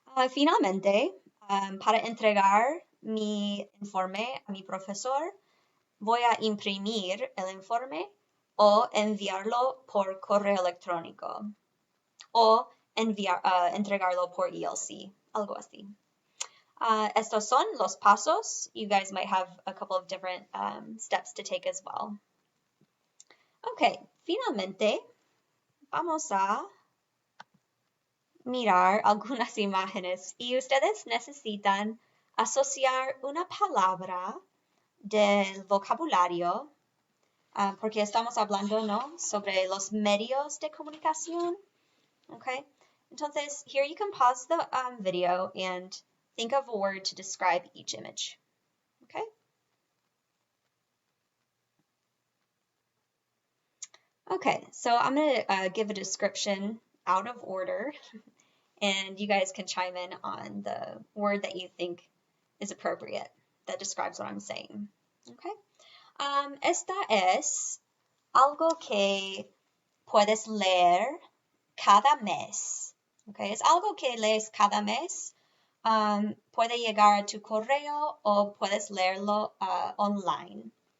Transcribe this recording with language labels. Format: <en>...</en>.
<es>Finalmente, para entregar mi informe a mi profesor, voy a imprimir el informe o enviarlo por correo electrónico o entregarlo por ELC, algo así. Estos son los pasos.</es> <en>You guys might have a couple of different steps to take as well.</en> <es>Okay, finalmente, vamos a mirar algunas imágenes y ustedes necesitan asociar una palabra del vocabulario porque estamos hablando, ¿no? Sobre los medios de comunicación.</es> <en>Okay,</en> <es>entonces</es> <en>here you can pause the video and think of a word to describe each image. Okay. Okay, so I'm going to give a description out of order, and you guys can chime in on the word that you think is appropriate that describes what I'm saying. Okay.</en> <es>Esta es algo que puedes leer cada mes. Okay, es algo que lees cada mes. Puede llegar a tu correo o puedes leerlo online.</es>